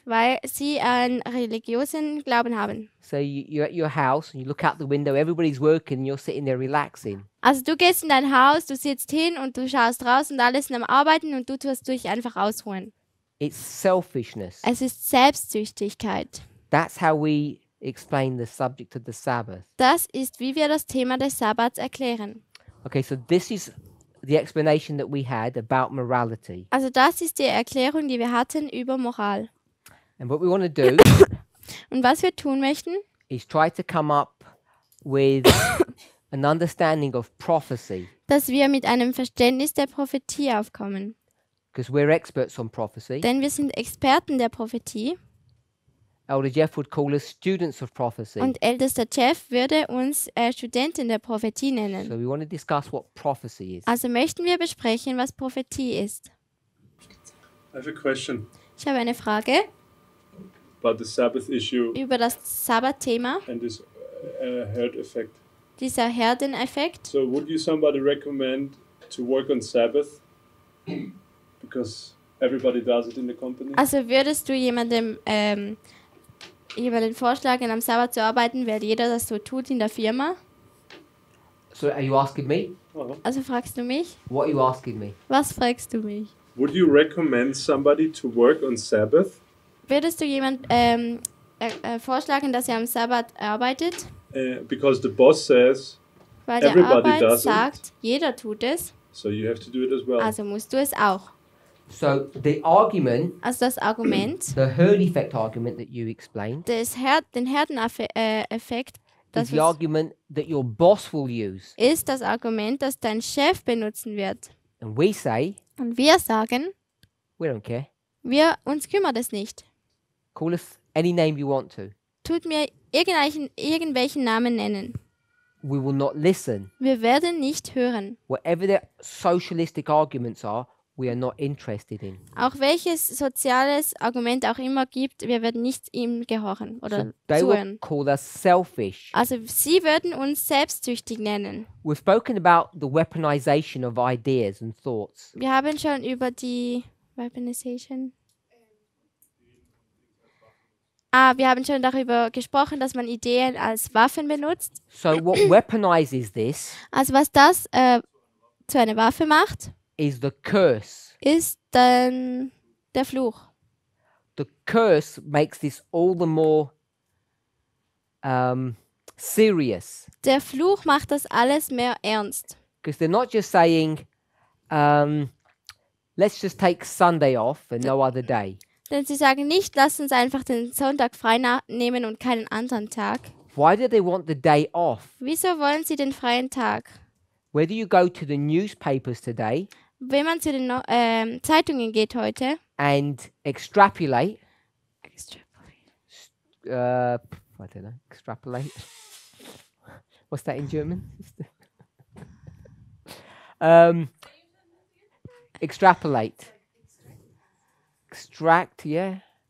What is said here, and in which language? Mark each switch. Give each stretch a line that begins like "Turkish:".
German: weil sie einen religiösen Glauben haben.
English: So you're at your house and you look out the window, everybody's working and you're sitting there relaxing.
German: Also du gehst in dein Haus, du sitzt hin und du schaust raus und alle sind am Arbeiten und du tust dich einfach ausruhen.
English: It's selfishness.
German: Es ist Selbstsüchtigkeit.
English: That's how we explain the subject of the Sabbath.
German: Das ist, wie wir das Thema des Sabbats erklären.
English: Okay, so this is the explanation that we had about morality.
German: Also das ist die Erklärung, die wir hatten über Moral.
English: And what we want to do
German: Und was wir tun möchten,
English: is try to come up with an understanding of prophecy,
German: dass wir mit einem Verständnis der Prophetie aufkommen.
English: because we're experts on prophecy.
German: Denn wir sind Experten der Prophetie
English: Elder Jeff would call us students of prophecy.
German: und ältester Jeff würde uns Studenten der Prophetie nennen.
English: So we want to discuss what prophecy is.
German: Also möchten wir besprechen, was Prophetie ist.
English: I have a question
German: Ich habe eine Frage
English: about the Sabbath issue
German: über das Sabbat-Thema,
English: and this herd effect.
German: dieser Herdeneffekt.
English: So, would you somebody recommend to work on Sabbath because everybody does it in the company?
German: Also würdest du jemandem vorschlagen, am Sabbat zu arbeiten, weil jeder das so tut in der Firma?
English: So are you asking me?
German: Also fragst du mich?
English: What are you asking me?
German: Was fragst du mich?
English: Would you recommend somebody to work on Sabbath
German: Würdest du jemand vorschlagen, dass er am Sabbat arbeitet?
English: because the boss says
German: Weil der
English: everybody
German: Arbeit
English: does
German: sagt,
English: it,
German: jeder tut es,
English: so you have to do it as well?
German: also musst du es auch.
English: So the argument,
German: Also das Argument,
English: the herd effect argument that you explained,
German: den Herdeneffekt, das
English: is the argument that your boss will use.
German: ist das Argument, das dein Chef benutzen wird.
English: And we say,
German: Und wir sagen,
English: we don't care.
German: uns kümmert es nicht.
English: Call us any name you want to.
German: Tut mir irgendwelchen Namen nennen.
English: We will not listen.
German: Wir werden nicht hören.
English: Whatever the socialistic arguments are, we are not interested in.
German: Auch welches soziales Argument auch immer gibt, wir werden nicht ihm gehorchen oder
English: So they will
German: zuhören.
English: call us selfish.
German: Also sie würden uns selbstsüchtig nennen.
English: We've spoken about the weaponization of ideas and thoughts.
German: Wir haben schon über die Weaponization. Wir haben schon darüber gesprochen, dass man Ideen als Waffen benutzt.
English: So what weaponizes this
German: Also was das zu einer Waffe macht,
English: is the curse.
German: ist dann der Fluch.
English: The curse makes this all the more serious,
German: Der Fluch macht das alles mehr ernst.
English: because they're not just saying, let's just take Sunday off and no other day.
German: Denn sie sagen nicht, lass uns einfach den Sonntag frei nehmen und keinen anderen Tag.
English: Why do they want the day off?
German: Wieso wollen sie den freien Tag?
English: Whether you go to the newspapers today
German: Wenn man zu den Zeitungen geht heute,
English: and extrapolate, I don't know, extrapolate. What's that in German? Extrapolate. Extract, yeah.